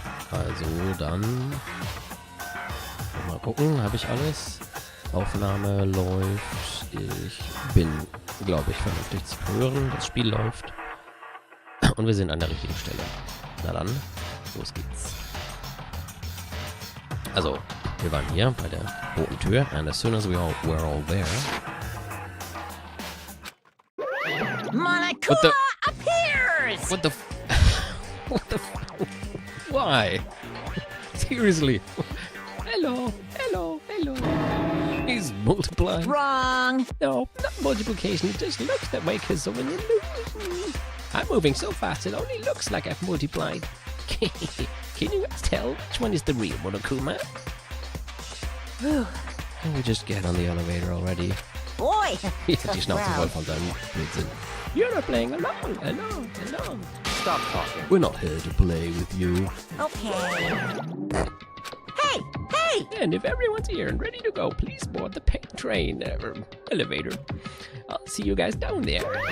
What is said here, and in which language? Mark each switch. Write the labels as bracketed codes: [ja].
[de] Also dann mal gucken, habe ich alles? Aufnahme läuft. Ich bin, glaube ich, vernünftig zu hören. Das Spiel läuft. Und wir sind an der richtigen Stelle. Na dann, los geht's. Also, wir waren hier bei der roten Tür. [en] And as soon as were all there. Monokuma appears! What the what the why? Seriously? Hello, hello, hello. He's multiplying. Wrong! No, not multiplication. It just looks that way because of an illusion. I'm moving so fast it only looks like I've multiplied. Can you guys tell which one is the real Monokuma? Can we just get on the elevator already? Boy! [de] Die Schnauze voll von seinem Blödsinn. [en] You're not playing along, along. Stop talking. We're not here to play with you. Okay. Hey! Hey! And if everyone's here and ready to go, please board the train or elevator. I'll see you guys down there.